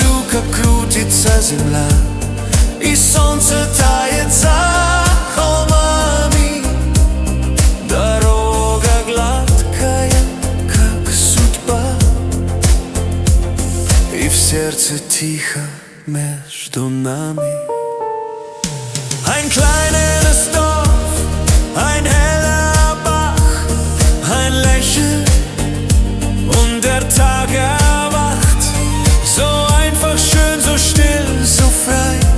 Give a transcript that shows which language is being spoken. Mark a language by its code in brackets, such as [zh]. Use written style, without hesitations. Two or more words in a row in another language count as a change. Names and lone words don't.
[ru] как крутится земля, и солнце тает за холмами. Дорога гладкая, как судьба, и в сердце тихо между нами. [de] Ein kleines Dorf, ein heller Bach, ein Lächeln und der Tag erwacht. So einfach schön, so still, so frei.